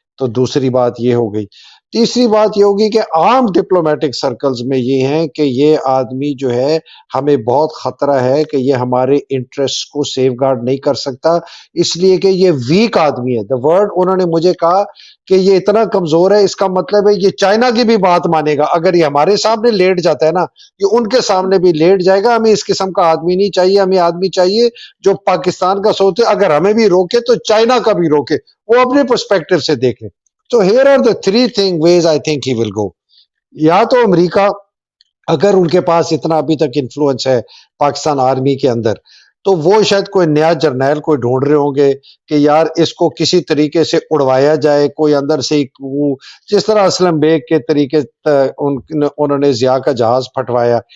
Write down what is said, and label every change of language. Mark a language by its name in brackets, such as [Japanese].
[Urdu] تو دوسری بات یہ ہو گئی. تیسری بات یہ ہوگی کہ عام ڈپلومیٹک سرکلز میں یہ ہیں کہ یہ آدمی جو ہے ہمیں بہت خطرہ ہے کہ یہ ہمارے انٹرسٹ کو سیف گارڈ نہیں کر سکتا، اس لیے کہ یہ ویک آدمی ہے. دا ورڈ انہوں نے مجھے کہا کہ یہ اتنا کمزور ہے، اس کا مطلب ہے یہ چائنا کی بھی بات مانے گا. اگر یہ ہمارے سامنے لیٹ جاتا ہے نا، یہ ان کے سامنے بھی لیٹ جائے گا. ہمیں اس قسم کا آدمی نہیں چاہیے، ہمیں آدمی چاہیے جو پاکستان کا سوچے، اگر ہمیں بھی روکے تو چائنا کا بھی روکے، وہ اپنے پرسپیکٹو سے دیکھیں. [English] So here are the three ways I think he will go. [Urdu] یا تو امریکہ، اگر ان کے پاس اتنا ابھی تک انفلوئنس ہے پاکستان آرمی کے اندر، تو وہ شاید کوئی نیا جرنیل کوئی ڈھونڈ رہے ہوں گے کہ یار اس کو کسی طریقے سے اڑوایا جائے، کوئی اندر سے جس طرح اسلم بیگ کے طریقے انہوں نے ضیاء کا جہاز پھٹوایا.